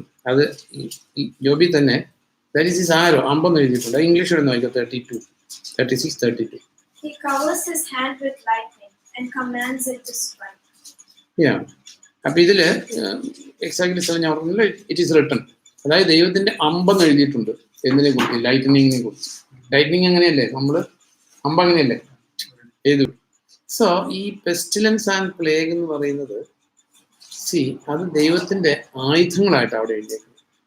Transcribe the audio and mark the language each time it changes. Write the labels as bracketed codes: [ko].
[ml] അത് ജോബി തന്നെ ആരോ അമ്പെന്ന് എഴുതിയിട്ടുണ്ട്. ഇംഗ്ലീഷിൽ ഒന്ന് വായിക്കാം. 36-32. [en] He covers his hand with lightning, and commands it to strike. Yeah. [ml] അപ്പൊ ഇതില് എക്സാക്ട്ലി ഞാൻ പറഞ്ഞില്ല, [en] It is written. [ml] അതായത് ദൈവത്തിന്റെ അമ്പെന്ന് എഴുതിയിട്ടുണ്ട് എന്നതിനെ കുറിച്ച്, ലൈറ്റനിങ്ങിനെ കുറിച്ച്. ലൈറ്റനിങ് അങ്ങനെയല്ലേ, നമ്മള് അമ്പ അങ്ങനെയല്ലേ എഴുതു. സോ ഈ [en] pestilence and plague [ml] എന്ന് പറയുന്നത് അത് ദൈവത്തിന്റെ ആയുധങ്ങളായിട്ട് അവിടെ എഴുതിയേക്കുന്നത്.